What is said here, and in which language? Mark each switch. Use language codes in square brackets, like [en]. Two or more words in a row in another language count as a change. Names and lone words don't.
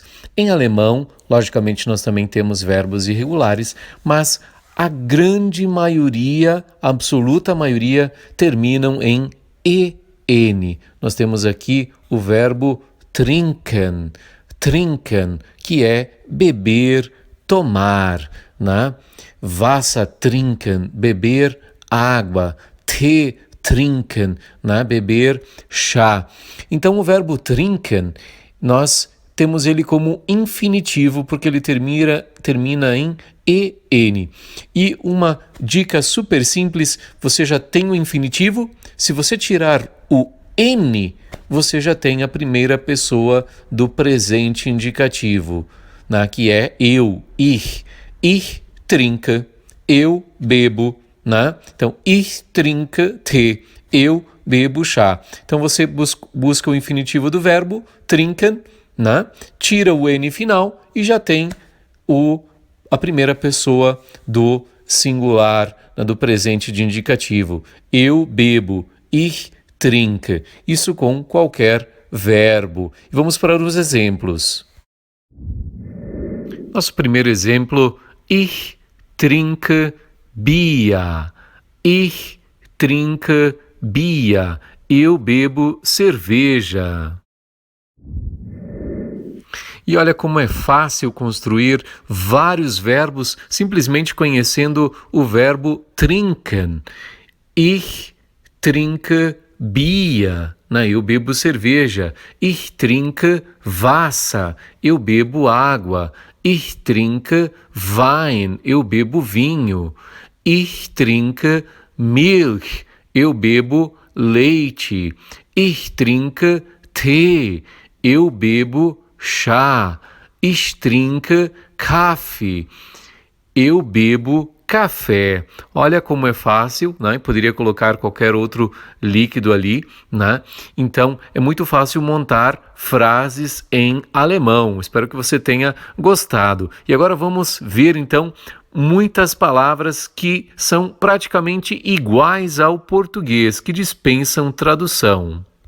[pt] Em alemão, logicamente, nós também temos verbos irregulares, mas a grande maioria, a absoluta maioria, terminam em EN. Nós temos aqui o verbo [de] trinken, trinken, [pt] que é beber, tomar, né? [de] Wasser trinken, [pt] beber água, [de] Tee trinken, [pt] né? Beber chá. Então o verbo trinken, nós temos ele como infinitivo porque ele termina em EN. E uma dica super simples, você já tem o infinitivo, se você tirar o N, você já tem a primeira pessoa do presente indicativo, né? Que é eu, [de] ich trinke, [pt] eu bebo, né? Então, [de] ich trinke Tee, [pt] eu bebo chá. Então, você busca o infinitivo do verbo, trinken, né? Tira o N final e já tem a primeira pessoa do singular, né? Do presente de indicativo. Eu bebo, [de] ich trinke. [pt] Isso com qualquer verbo. E vamos para os exemplos. Nosso primeiro exemplo, [de] ich trinke Bier. Ich trinke Bier. [pt] Eu bebo cerveja. E olha como é fácil construir vários verbos simplesmente conhecendo o verbo trinken. [de] Ich trinke Bier. [pt] Eu bebo cerveja. [de] Ich trinke Wasser. [pt] Eu bebo água. [de] Ich trinke Wein. [pt] Eu bebo vinho. [de] Ich trinke Milch. [pt] Eu bebo leite. [de] Ich trinke Tee. [pt] Eu bebo chá. [de] Ich trinke Kaffee. [pt] Eu bebo café. Olha como é fácil, né? Poderia colocar qualquer outro líquido ali, né? Então, é muito fácil montar frases em alemão. Espero que você tenha gostado. E agora vamos ver, então, muitas palavras que são praticamente iguais ao português, que dispensam tradução.